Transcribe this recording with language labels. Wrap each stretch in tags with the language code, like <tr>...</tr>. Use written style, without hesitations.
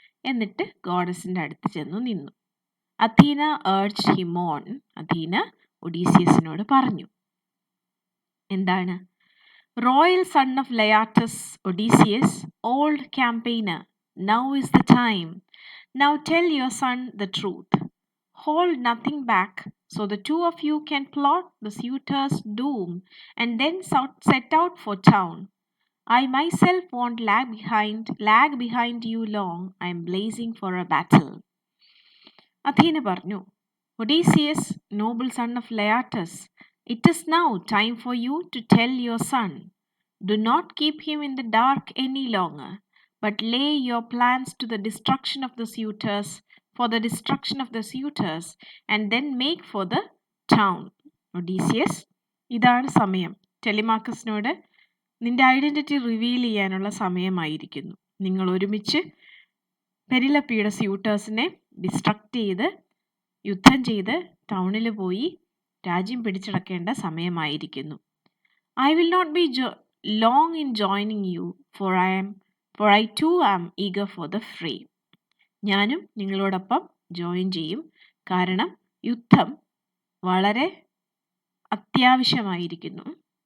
<ml>എന്നിട്ട് ഗോഡസിൻ്റെ അടുത്ത് ചെന്നു നിന്നു. Athena</ml> <en>Urged him on.</en> <ml>അഥീന ഒഡീസിയസിനോട് പറഞ്ഞു. എന്താണ്?</ml> <en>Royal son of Laertes, Odysseus, old campaigner, now is the time. Now tell your son the truth. Hold nothing back, so the two of you can plot the suitor's doom and then set out for town. I myself won't lag behind you long. I am blazing for a battle.</en> <ml>Athena പറഞ്ഞു,</ml> <en>Odysseus, noble son of Laertes, it is now time for you to tell your son. Do not keep him in the dark any longer, but lay your plans to the destruction of the suitors, for the destruction of the suitors, and then make for the town.</en> <ml>Odysseus, ഇതാണ് സമയം. ടെലിമാക്കസിനോട് നിന്റെ identity reveal ചെയ്യാനുള്ള സമയമായിരിക്കുന്നു. നിങ്ങൾ ഒരുമിച്ച് പെരിലപ്പിയുടെ സ്യൂട്ടേഴ്സിനെ destruct ചെയ്ത് യുദ്ധം ചെയ്ത് ടൗണിൽ പോയി രാജ്യം പിടിച്ചടക്കേണ്ട സമയമായിരിക്കുന്നു.</ml> <en>I will not be long in joining you, for I too am eager for the fray.</en> <ml>ഞാനും നിങ്ങളോടൊപ്പം ജോയിൻ ചെയ്യും, കാരണം യുദ്ധം വളരെ അത്യാവശ്യമായിരിക്കുന്നു.</ml>